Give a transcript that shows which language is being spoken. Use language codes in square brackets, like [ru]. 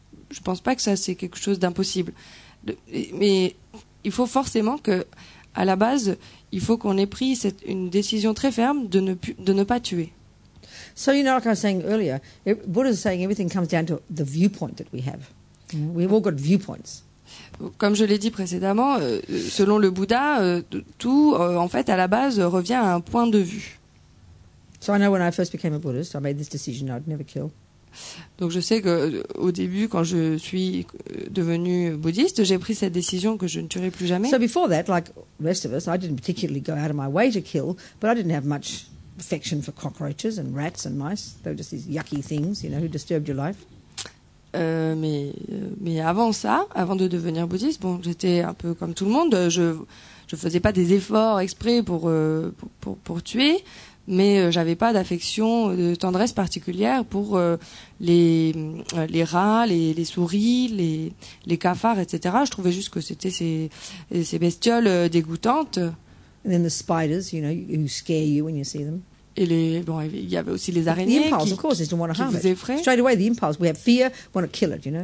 [fr] Je pense pas que ça c'est quelque chose d'impossible. Mais il faut forcément que, à la base, il faut qu'on ait pris une décision très ferme de ne pas tuer. [en] So, like I was saying earlier, Buddha is saying everything comes down to the viewpoint that we have. We've all got viewpoints. [fr] Comme je l'ai dit précédemment, selon le Bouddha, tout, en fait, à la base, revient à un point de vue. [en] So I know when I first became a Buddhist, I made this decision I'd never kill. [fr] Donc je sais que au début, quand je suis devenu bouddhiste, j'ai pris cette décision que je ne tuerai plus jamais. [en] So before that, like the rest of us, I didn't particularly go out of my way to kill, but I didn't have much affection for cockroaches and rats and mice. They were just these yucky things, who disturbed your life. [fr] Mais avant ça, avant de devenir bouddhiste, bon, j'étais un peu comme tout le monde. Je faisais pas des efforts exprès pour tuer. Mais j'avais pas d'affection, de tendresse particulière pour les rats, les souris, les cafards, etc. Je trouvais juste que c'était ces bestioles dégoûtantes. [en] And then the spiders, who scare you when you see them. [fr] Et il y avait aussi les araignées [en] the impulse, of course, is to want to harm [fr] vous effraient. [en] Straight away, the impulse, we have fear, want to kill it,